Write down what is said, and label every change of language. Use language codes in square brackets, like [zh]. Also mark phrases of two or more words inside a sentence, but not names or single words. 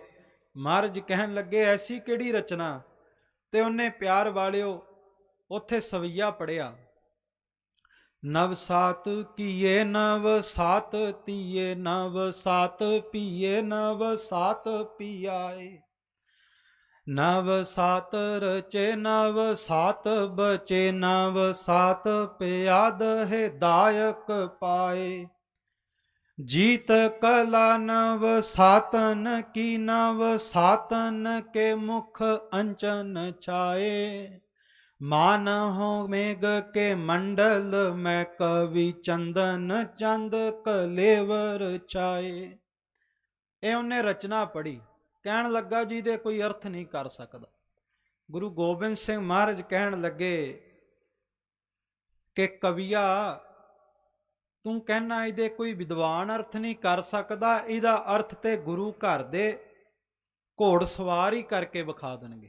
[pa] ਮਹਾਰਾਜ ਕਹਿਣ ਲੱਗੇ ਐਸੀ ਕਿਹੜੀ ਰਚਨਾ? ਤੇ ਉਹਨੇ ਪਿਆਰ ਵਾਲਿਓ ਉੱਥੇ ਸਵਈਆ ਪੜਿਆ, [bra] नव सात कीए नव सात तीए नव सात पीए नव सात पीआए, नव सात रचे नव सात बचे नव सात पिआद हिदाइक पाए, जीत कला नव सातन की नव सातन के मुख अंचन छाए, मान हो मेघ के मंडल मैं कवि चंदन चंद कलेवर छाए। [pa] ਇਹ ਉਹਨੇ ਰਚਨਾ ਪੜ੍ਹੀ, ਕਹਿਣ ਲੱਗਾ ਜੀ ਦੇ ਕੋਈ ਅਰਥ ਨਹੀਂ ਕਰ ਸਕਦਾ। ਗੁਰੂ ਗੋਬਿੰਦ ਸਿੰਘ ਮਹਾਰਾਜ ਕਹਿਣ ਲੱਗੇ ਕਿ ਕਵੀਆ ਤੂੰ ਕਹਿਣਾ ਇਹਦੇ ਕੋਈ ਵਿਦਵਾਨ ਅਰਥ ਨਹੀਂ ਕਰ ਸਕਦਾ, ਇਹਦਾ ਅਰਥ ਤੇ ਗੁਰੂ ਘਰ ਦੇ ਘੋੜ ਸਵਾਰ ਹੀ ਕਰਕੇ ਵਿਖਾ ਦੇਣਗੇ।